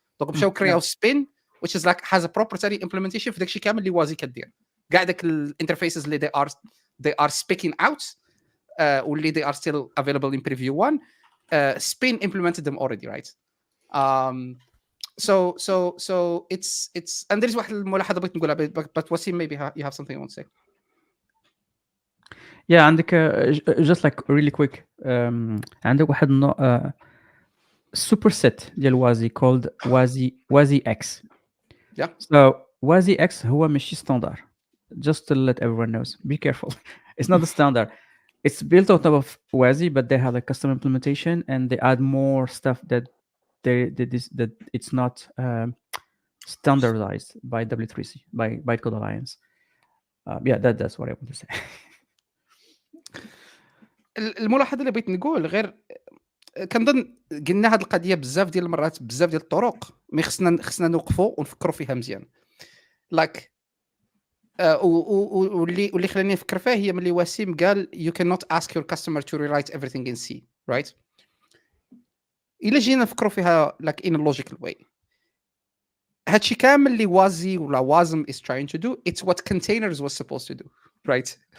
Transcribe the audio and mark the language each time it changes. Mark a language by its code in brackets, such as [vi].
[ar] دونك مشاو كرياو سبين [en] which is like has a proprietary implementation [ar] في داكشي كامل اللي وازي كدير. كاع داك الانترفيسز اللي [en] they are speaking out [ar] واللي [en] they are still available in preview 1, Spin implemented them already, right? So it's and there is [ar] واحد الملاحظه بغيت نقولها, [en] but Wasim maybe you have something you want to say. Yeah, عندك just like really quick, عندك [ar] واحد النوع [en] superset ديال WASI called WASI X. Yeah. So WASI X هو ماشي standard. Just to let everyone knows, be careful. It's not the standard. It's built on top of WASI, but they have a custom implementation and they add more stuff that that it's not standardized by W3C, by Bytecode Alliance. Yeah, that's what I want to say. [ar] الملاحظه اللي بغيت نقول غير كنظن قلنا هذه القضيه بزاف ديال المرات بزاف ديال الطرق مي خصنا نوقفوا ونفكروا فيها مزيان. لايك واللي خلاني نفكر فيه هي ملي وسيم قال [en] you cannot ask your customer to rewrite everything in C, right? [ar] إلا جينا نفكروا فيها [en] like in a logical way, [ar] هادشي كامل اللي وازي ولا [en] WASM is trying to do, it's what containers was supposed to do, right?